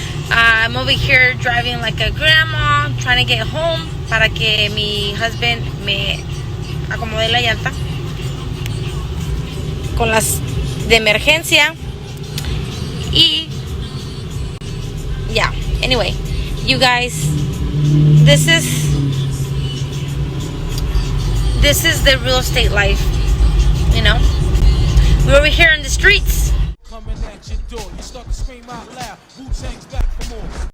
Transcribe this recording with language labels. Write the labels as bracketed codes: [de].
[en] I'm over here driving like a grandma, trying to get home. [es] para que mi [en] husband [es] me acomode la llanta con las de emergencia. [en] Y yeah, anyway, you guys, this is the real estate life, you know. We're over here in the streets. Coming at your door, you start to scream out loud. Wu-Tang's back for more.